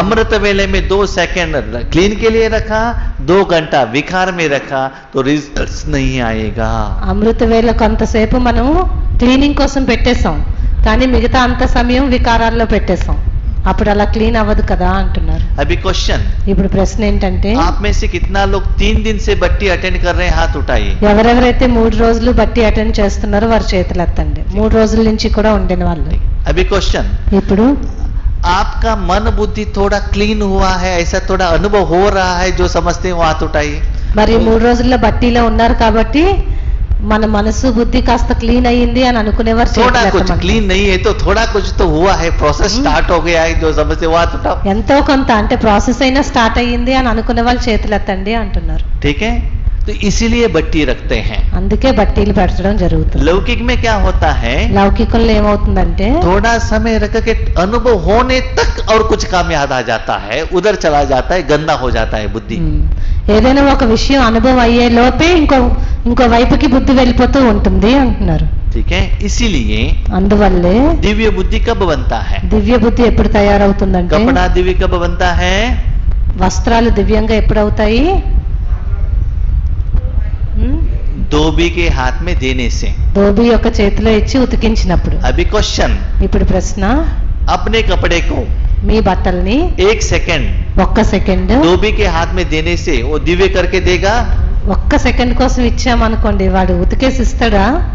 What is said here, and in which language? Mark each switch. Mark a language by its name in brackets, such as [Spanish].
[Hindi] अमृत वेले में 2 second clean के लिए रखा, 2 घंटा विकार में रखा तो रिजल्ट्स नहीं आएगा. [Telugu] అమృత వేళ కొంతసేపు మనం క్లీనింగ్ కోసం పెట్టేశాం, కానీ మిగతా అంత సమయం వికారాల్లో పెట్టేశాం, అప్పుడు అలా క్లీన్ అవ్వదు కదా అంటున్నారు. [Hindi] अभी क्वेश्चन, [Telugu] ఇప్పుడు ప్రశ్న ఏంటంటే [Hindi] आप में से कितना लोग 3 दिन से बट्टी अटेंड कर रहे हैं? हाथ उठाइए. [Telugu] ఎవరెవరైతే 3 రోజులు బట్టి అటెండ్ చేస్తున్నారో వారి చేతులు ఎత్తండి. 3 రోజుల నుంచి కూడా ఉండిన వాళ్ళు. [Hindi] अभी क्वेश्चन, [Telugu] ఇప్పుడు [Hindi] आपका मन बुद्धि थोड़ा क्लीन हुआ है, ऐसा थोड़ा अनुभव हो रहा है जो समझते हैं वो हाथ उठाइए. [Telugu] మరి 3 రోజుల్లో బట్టీలో ఉన్నారు కాబట్టి మన మనసు బుద్ధి కాస్త క్లీన్ అయ్యింది అని అనుకునేవారు [Hindi] थोड़ा कुछ क्लीन नहीं है तो थोड़ा कुछ तो हुआ है, प्रोसेस स्टार्ट हो गया है, जो समझते वो हाथ उठाओ. [Telugu] ఎంతో కొంత అంటే ప్రాసెస్ అయినా స్టార్ట్ అయ్యింది అని అనుకునే వాళ్ళు చేతులు ఎత్తండి అంటున్నారు. [Hindi] ठीक है, तो इसीलिए बट्टी रखते हैं. [Telugu] అందుకే బట్టీలు పెట్టడం జరుగుతుంది. [Hindi] लौकिक में क्या होता है? [Telugu] లౌకికంలో ఏమవుతుందంటే [Hindi] थोड़ा समय रख के अनुभव होने तक और कुछ काम याद आ जाता है, उधर चला जाता है, गंदा हो जाता है बुद्धि. [Telugu] ఏదైనా ఒక విషయం అనుభవం అయ్యే లోపే ఇంకో వైపుకి బుద్ధి వెళ్ళిపోతూ ఉంటుంది అంటున్నారు. [Hindi] ठीक है, इसीलिए [Telugu] అందువల్లే [Hindi] दिव्य बुद्धि कब बनता है? [Telugu] దివ్య బుద్ధి ఎప్పుడు తయారవుతుందంటే [Hindi] कपड़ा दिव्य कब बनता है? [Telugu] వస్త్రాలు దివ్యంగా ఎప్పుడవుతాయి? [Hindi] धोबी के हाथ में देने से। [Telugu] ధోబీ యొక్క చేతిలో ఇచ్చి ఉతికించినప్పుడు. [Hindi] अभी क्वेश्चन, [Telugu] ఇప్పుడు ప్రశ్న, [Hindi] अपने कपड़े को [Telugu] మీ బట్టల్ని [Hindi] 1 सेकंड [Telugu] ఒక్క సెకండ్ [Hindi] धोबी के हाथ में देने से वो दिव्य करके देगा? [Telugu] ఒక్క సెకండ్ కోసం ఇచ్చామనుకోండి, వాడు ఉతికేసి ఇస్తాడా?